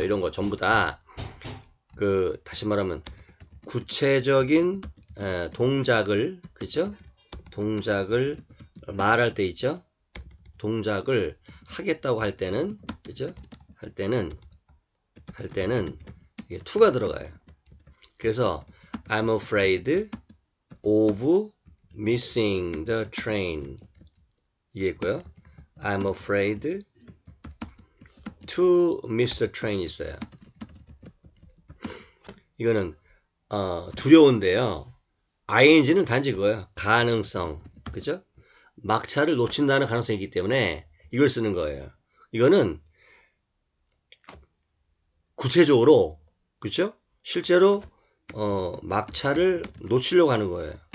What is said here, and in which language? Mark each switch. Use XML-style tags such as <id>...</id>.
<ko>이런 거 전부 다 그 다시 말하면 구체적인 동작을, 그죠? 동작을 말할 때 있죠. 동작을 하겠다고 할 때는, 그죠? 할 때는 이게 to가 들어가요. 그래서</ko> <en>I'm afraid of missing the train.</en> <ko>이해했고요.</ko> <en>I'm afraid to miss the train</en> <ko>있어요. 이거는 두려운데요. ing는 단지 그거예요. 가능성. 그죠? 막차를 놓친다는 가능성이 있기 때문에 이걸 쓰는 거예요. 이거는 구체적으로, 그죠? 실제로 막차를 놓치려고 하는 거예요.</ko>